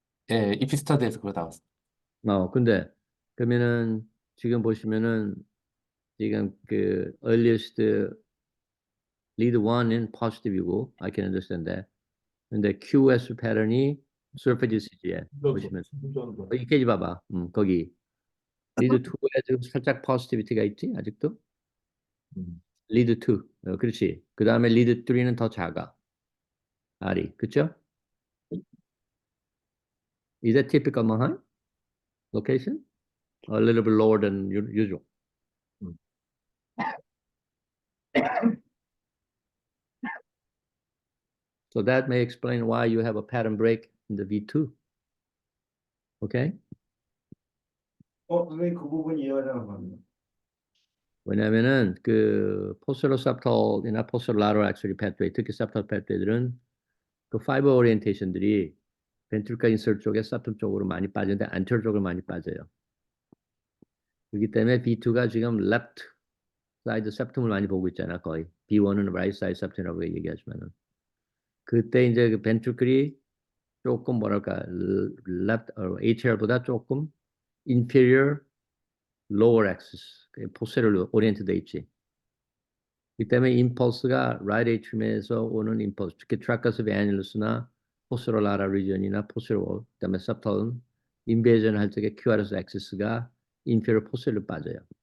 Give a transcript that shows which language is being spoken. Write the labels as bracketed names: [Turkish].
[Korean] 예, 이피스타드에서 그거 나왔어. 근데 그러면은 지금 보시면은 지금 그 earliest lead 1은 positive이고 I can understand that. 근데 QS 패턴이 surface ECG에 보시면 충전도 EKG 봐봐. 거기 lead 2에 지금 살짝 positivity가 있지 아직도? lead 2. 그렇지. 그 다음에 lead 3는 더 작아. R이. 그쵸? [English] Is that typical Mahan location? A little bit lower than usual. So that may explain why you have a pattern break in the V2. Okay? [Korean] 선생님 그 부분 이해가 잘 안 갑니다. 왜냐면은 그 posteroseptal이나 posterolateral axillary pathway, 특히 septal pathway들은 그 fiber orientation들이 ventricular insert 쪽에 septum 쪽으로 많이 빠지는데 anterior 쪽으로 많이 빠져요. 그렇기 때문에 B2가 지금 left side septum을 많이 보고 있잖아, 거의. B1은 right side septum이라고 얘기하지만은. 그때 이제 그 ventricle이 조금 뭐랄까, left atrial보다 조금 inferior lower axis, posterior oriented 돼 있지. 이 때문에 임펄스가 right atrium에서 오는 임펄스, 특히 tragus annulu스나 posterolateral region이나 posterior, 그다음에 septal은 invasion 할 적에 QRS axis가 inferior posterior 빠져요.